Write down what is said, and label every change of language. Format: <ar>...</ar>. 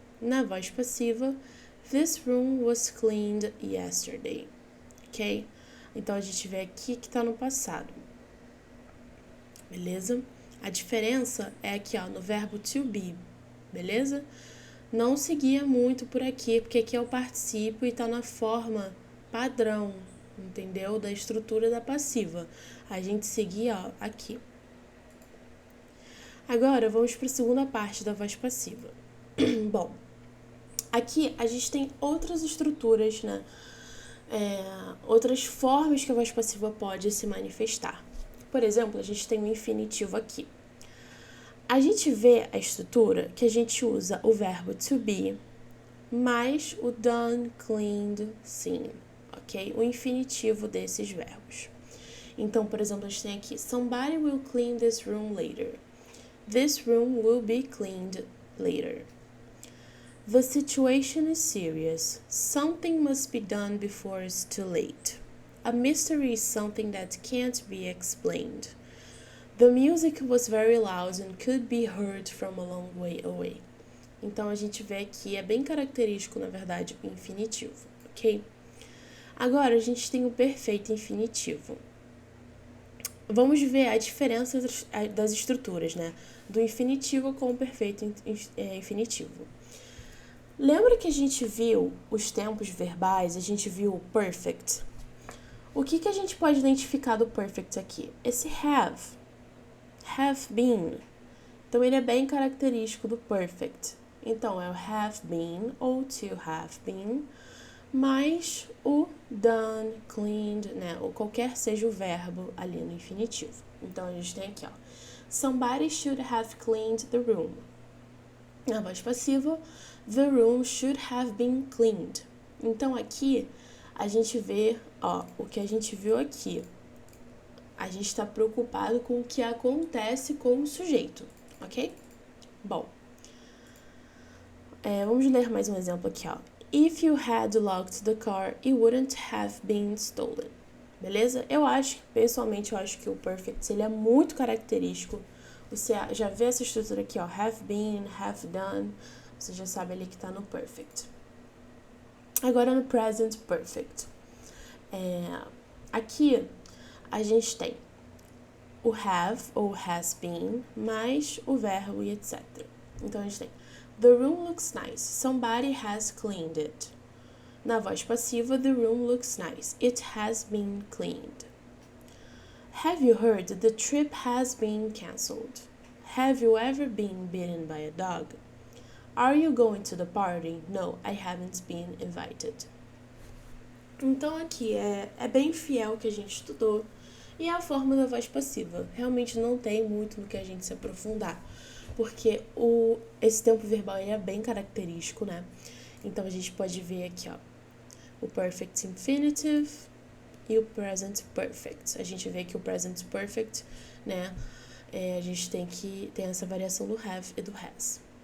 <pt>Na voz passiva,</pt> <en>this room was cleaned yesterday. Ok?</en> <pt>Então, a gente vê aqui que tá no passado. Beleza? A diferença é aqui, ó, no verbo to be. Beleza? Não seguia muito por aqui, porque aqui é o participo e tá na forma padrão, entendeu? Da estrutura da passiva. A gente seguia, ó, aqui. Agora, vamos para a segunda parte da voz passiva. Bom, aqui a gente tem outras estruturas, né? Outras formas que a voz passiva pode se manifestar. Por exemplo, a gente tem o infinitivo aqui. A gente vê a estrutura que a gente usa o verbo to be mais o done, cleaned, seen, ok? O infinitivo desses verbos. Então, por exemplo, a gente tem aqui</pt> <en>somebody will clean this room later. This room will be cleaned later. The situation is serious. Something must be done before it's too late. A mystery is something that can't be explained. The music was very loud and could be heard from a long way away.</en> <pt>Então, a gente vê que é bem característico, na verdade, o infinitivo, ok? Agora, a gente tem o perfeito infinitivo. Vamos ver a diferença das estruturas, né? Do infinitivo com o perfeito infinitivo. Lembra que a gente viu os tempos verbais, a gente viu o perfect? O que a gente pode identificar do perfect aqui? Esse have been. Então, ele é bem característico do perfect. Então, é o have been ou to have been, mais o done, cleaned, né? Ou qualquer seja o verbo ali no infinitivo. Então, a gente tem aqui, ó.</pt> <en>Somebody should have cleaned the room.</en> <pt>Na voz passiva,</pt> <en>the room should have been cleaned.</en> <pt>Então, aqui, a gente vê, ó, o que a gente viu aqui. A gente está preocupado com o que acontece com o sujeito, ok? Bom, vamos ler mais um exemplo aqui, ó.</pt> <en>If you had locked the car, it wouldn't have been stolen.</en> <pt>Beleza? Pessoalmente, eu acho que o perfect, ele é muito característico. Você já vê essa estrutura aqui, ó, have been, have done, você já sabe ali que tá no perfect. Agora no present perfect. Aqui a gente tem o have ou has been, mais o verbo e etc. Então a gente tem</pt> <en>the room looks nice, somebody has cleaned it.</en> <pt>Na voz passiva,</pt> <en>the room looks nice, it has been cleaned. Have you heard the trip has been cancelled? Have you ever been bitten by a dog? Are you going to the party? No, I haven't been invited.</en> <pt>Então aqui é bem fiel o que a gente estudou e é a forma da voz passiva. Realmente não tem muito no que a gente se aprofundar, porque esse tempo verbal é bem característico, né? Então a gente pode ver aqui, ó, o perfect infinitive e o present perfect. A gente vê que o present perfect, né, a gente tem essa variação do have e do has.</pt>